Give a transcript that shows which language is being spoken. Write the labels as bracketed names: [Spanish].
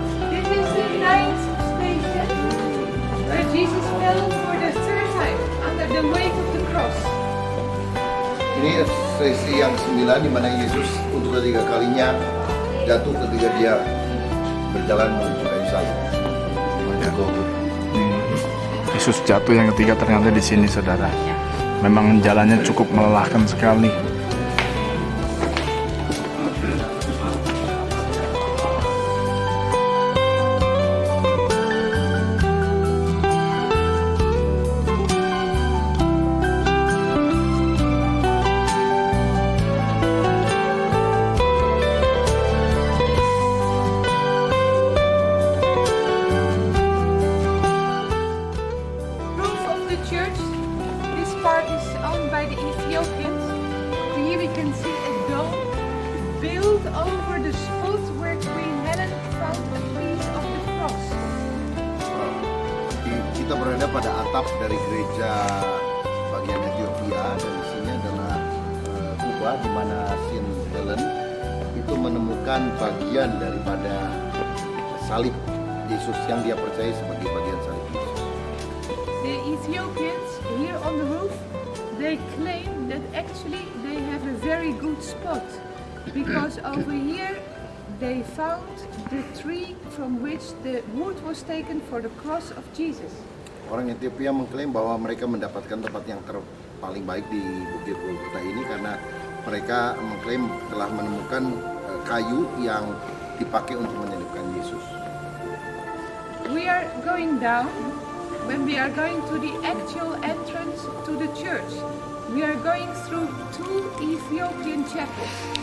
[English] This is the 9th station where Jesus fell for the 3rd time under the weight of the cross. [Indonesian] Ini sesi yang 9 di mana Yesus untuk ketiga kalinya jatuh ketika dia berjalan menuju kayu salib. Yesus jatuh yang ketiga ternyata di sini, saudara. Memang jalannya cukup melelahkan sekali. [English] Roof of the church. This part is only by the Ethiopians. Here we can see a dome built over the spot where Queen Helen found a piece of the cross. [Indonesian] Kita berada pada atap dari gereja bagian Ethiopia dan isinya adalah kubah di mana Saint Helen itu menemukan bagian daripada salib Yesus yang dia percaya sebagai bagian salib Yesus. The Ethiopians here on the roof, they claim that actually they have a very good spot because over here they found the tree from which the wood was taken for the cross of Jesus. Orang Ethiopia mengklaim bahwa mereka mendapatkan tempat yang paling baik di Bukit Golgota ini karena mereka mengklaim telah menemukan kayu yang dipakai untuk menyalibkan Yesus. [English] We are going down. When we are going to the actual entrance to the church, we are going through two Ethiopian chapels.